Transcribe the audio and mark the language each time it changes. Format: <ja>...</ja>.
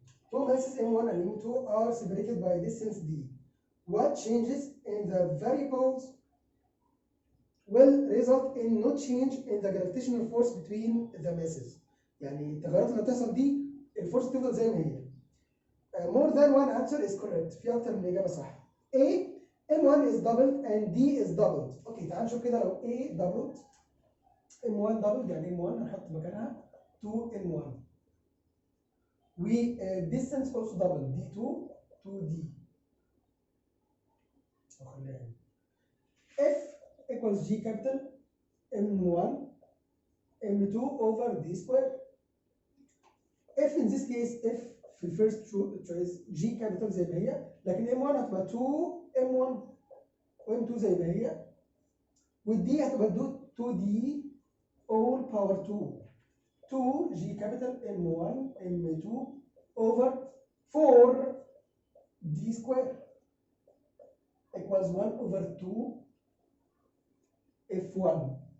<en>Two masses M1 and M2 are separated by distance d. What changes in the variables will result in no change in the gravitational force between the masses.</en> <ar>يعني التغيرات اللي هتحصل دي الفورس تفضل زي ما هي.</ar> <en>More than one answer is correct.</en> <ar>في أكتر من إجابة صح.</ar> <en>A M1 is doubled and D is doubled.</en> <ar>أوكي تعال نشوف كده لو</ar> <en>A doubled M1 doubled</en> <ar>يعني M1 هنحط مكانها 2 M1.</ar> <en>و distance also doubled D2 2D. F equals G capital M1 M2 over D square. F in this case F في الفيرست choice G capital</en> <ar>زي ما هي، لكن</ar> <en>M1 هتبقى 2 M1 و M2</en> <ar>زي ما هي، والدي هتبقى</ar> <en>2D all power 2 2 G capital M1 M2 over 4 D square equals 1 over 2 F1.</en>